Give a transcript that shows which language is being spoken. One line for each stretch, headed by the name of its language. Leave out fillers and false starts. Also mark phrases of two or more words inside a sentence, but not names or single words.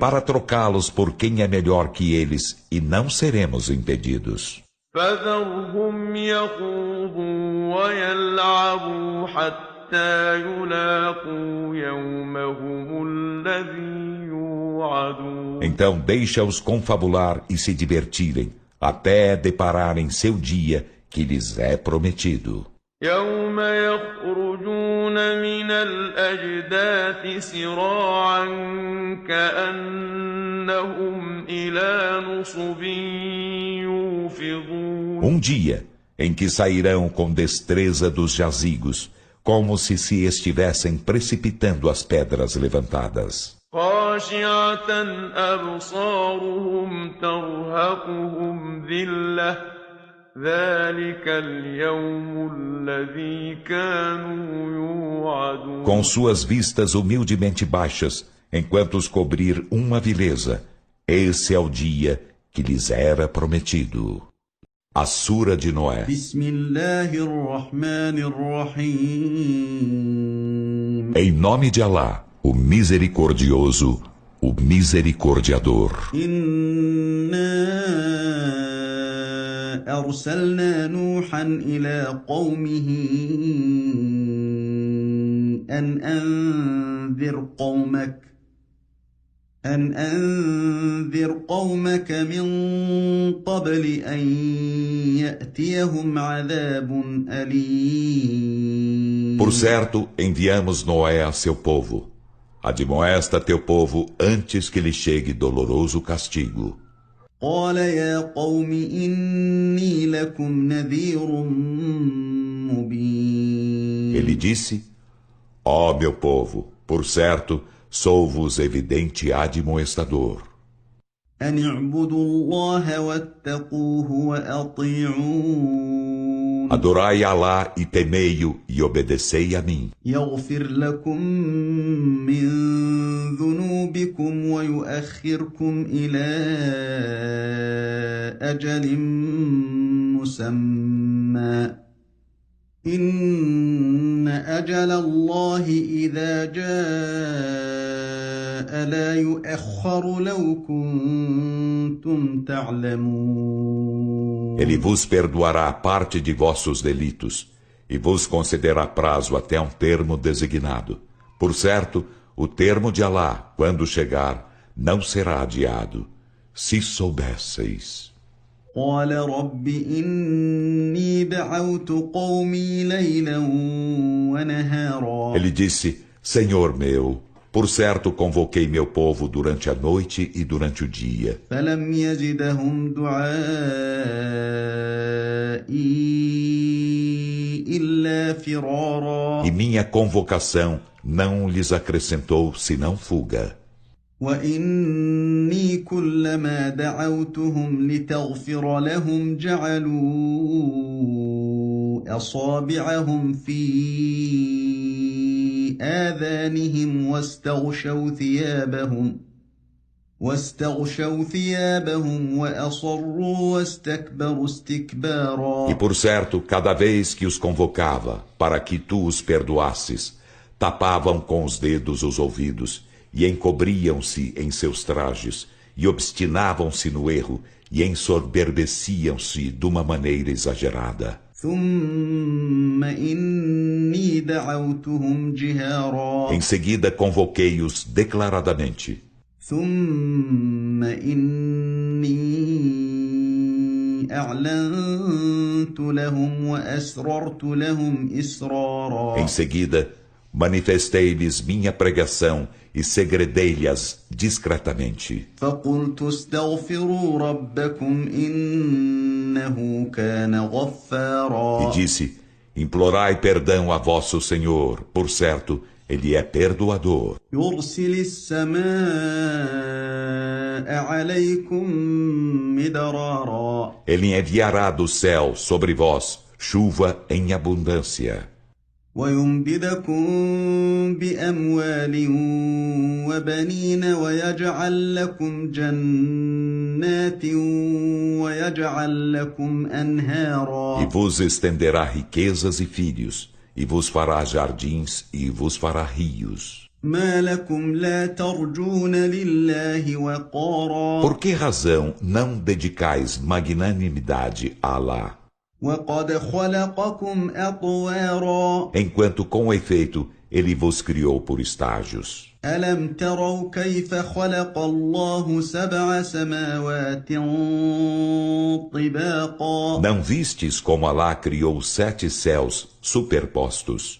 Portuguese: Para trocá-los por quem é melhor que eles, e não seremos impedidos.
Arabic: فذرهم يخوضوا ويلعبوا حتى يلاقوا يومهم الذي يوعدون
Portuguese: Então deixa-os confabular e se divertirem, até depararem seu dia que lhes é prometido.
Arabic: يوم يخرجون من الأجداث سراعا كأنهم إلى نصب يوفضون
Portuguese: Dia em que sairão com destreza dos jazigos, como se estivessem precipitando as pedras levantadas.
Arabic: خاشعة أبصارهم ترهقهم ذلة ذلك اليوم الذي كانوا يوعدون
Portuguese: Com suas vistas humildemente baixas, enquanto os cobrir uma vileza, esse é o dia que lhes era prometido. A Sura de Noé.
Arabic: بسم الله الرحمن الرحيم
Portuguese: Em nome de Alá, o Misericordioso, o Misericordiador.
Arabic: أرسلنا نوحا إلى قومه أن أنذر قومك من قبل أن يأتيهم عذاب أليم.
Portuguese: Por certo, enviamos Noé a seu povo. Admoesta teu povo antes que lhe chegue doloroso castigo.
Arabic: قال يا قوم إني لكم نذير مبين.
Portuguese: Ele disse: Ó meu povo, por certo, sou-vos evidente admoestador.
Arabic: أن اعبدوا الله واتقوه وأطيعون.
Portuguese: Adorai Alá e temei-o e obedecei a mim.
Arabic: يغفر لكم من ذنوبكم ويؤخركم إلى أجل مسمى إن أجل الله إذا جاء لا يؤخر لو كنتم تعلمون.
Portuguese: Ele vos perdoará parte de vossos delitos e vos concederá prazo até um termo designado. Por certo, o termo de Alá, quando chegar, não será adiado, se soubesseis.
Arabic: قال رب إني دعوت قومي ليلا ونهارا.
Portuguese: Ele disse, Senhor meu, por certo convoquei meu povo durante a noite e durante o dia.
Arabic: فلم يزدهم دعائي إلا فرارا.
Portuguese: E minha convocação não lhes acrescentou senão fuga.
Arabic: وإني كلما دعوتهم لتغفر لهم جعلوا أصابعهم في آذانهم واستغشوا ثيابهم وأصروا واستكبروا استكبارا.
Portuguese: E por certo, cada vez que os convocava, para que tu os perdoasses, tapavam com os dedos os ouvidos, e encobriam-se em seus trajes, e obstinavam-se no erro, e ensoberbeciam-se de uma maneira exagerada.
Arabic: ثم إني دعوتهم جهارا.
Portuguese: Em seguida convoquei-os declaradamente.
Arabic: ثم إني أعلنت لهم وأسررت لهم إسرارا.
Portuguese: Em seguida, manifestei-lhes minha pregação e segredei-lhes discretamente.
Arabic: فقلت استغفروا ربكم إنه كان غفارا.
Portuguese: E disse, implorai perdão a vosso Senhor, por certo, Ele é perdoador.
Arabic: يرسل السماء عليكم مدرارا.
Portuguese: Ele enviará do céu sobre vós chuva em abundância.
Arabic: ويمددكم بأموال وبنين ويجعل لكم جنات ويجعل لكم أنهارا.
Portuguese: E vos estenderá riquezas e filhos, e vos fará jardins e vos fará rios.
Arabic: ما لكم لا ترجون لله وقارا.
Portuguese: Por que razão não dedicais magnanimidade a Alá?
Arabic: وقد خلقكم أطوارا.
Portuguese: Enquanto com efeito ele vos criou por estágios.
Arabic: ألم تروا كيف خلق الله 7 سماوات طباقا.
Portuguese: Não vistes como Alá criou 7 céus superpostos?